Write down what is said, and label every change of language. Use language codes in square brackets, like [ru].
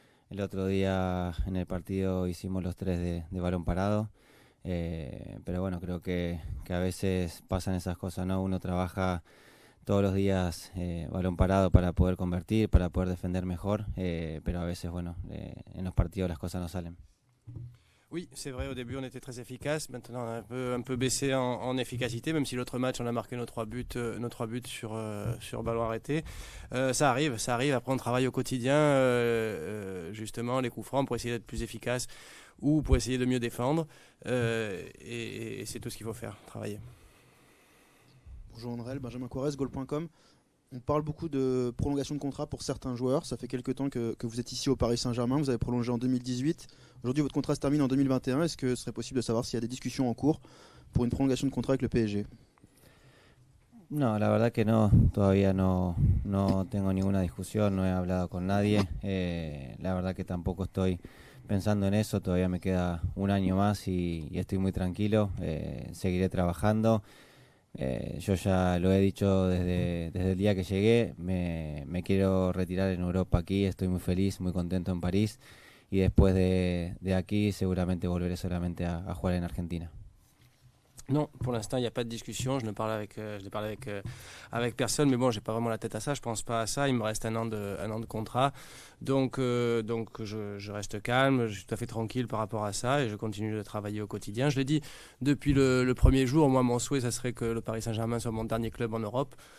[es] El otro día en el partido hicimos los 3 de balón parado. Pero bueno, creo que a veces pasan esas cosas, ¿no? Uno trabaja todos los días balón parado para poder convertir, para poder defender mejor, pero a veces, bueno, en los partidos las cosas no salen. [fr] Oui, c'est vrai, au début on était très efficace, maintenant on a un peu baissé en efficacité, même si l'autre match on a marqué nos 3 buts sur ballon arrêté. Ça arrive, après on travaille au quotidien, justement les coups francs pour essayer d'être plus efficace ou pour essayer de mieux défendre, et c'est tout ce qu'il faut faire, travailler. Bonjour André, Benjamin Corrèze, goal.com. On parle beaucoup de prolongation de contrat pour certains joueurs. Ça fait quelques temps que vous êtes ici au Paris Saint-Germain. Vous avez prolongé en 2018. Aujourd'hui, votre contrat se termine en 2021. Est-ce que ce serait possible de savoir s'il y a des discussions en cours pour une prolongation de contrat avec le PSG? [es] No, la verdad que no. Todavía no tengo ninguna discusión. No he hablado con nadie. La verdad que tampoco estoy pensando en eso. Todavía me queda un año más y estoy muy tranquilo. Seguiré trabajando. Yo ya lo he dicho desde el día que llegué, me quiero retirar en Europa aquí, estoy muy feliz, muy contento en París y después de aquí seguramente volveré solamente a jugar en Argentina. [fr] Non, pour l'instant, il n'y a pas de discussion. Je ne parle avec personne, mais bon, j'ai pas vraiment la tête à ça. Je pense pas à ça. Il me reste un an de contrat, donc je reste calme. Je suis tout à fait tranquille par rapport à ça et je continue de travailler au quotidien. Je l'ai dit depuis le premier jour. Moi, mon souhait, ça serait que le Paris Saint-Germain soit mon dernier club en Europe.